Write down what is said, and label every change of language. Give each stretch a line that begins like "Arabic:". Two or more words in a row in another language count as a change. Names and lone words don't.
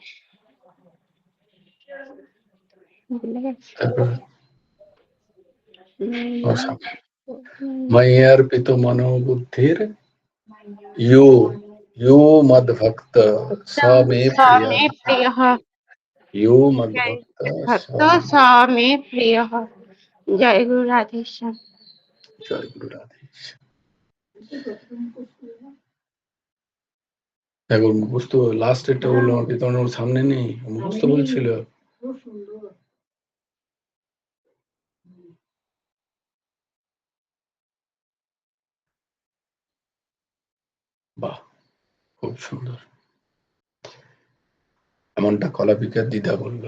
Sanskrit: मय्यार्पितमनो बुद्धिर् यो यो मद्भक्त स मे प्रियः प्रियः यो मद्भक्त भक्त स मे प्रियः जय गुरु राधेश्याम
Bangla: জয় গুরু রাধে। দেখো মুখস্থ লাস্ট এটা বললো আমাকে তখন ওর সামনে নেই মুখস্থ বলছিল বাহ খুব সুন্দর এমনটা কলাপিকার দিদা বললো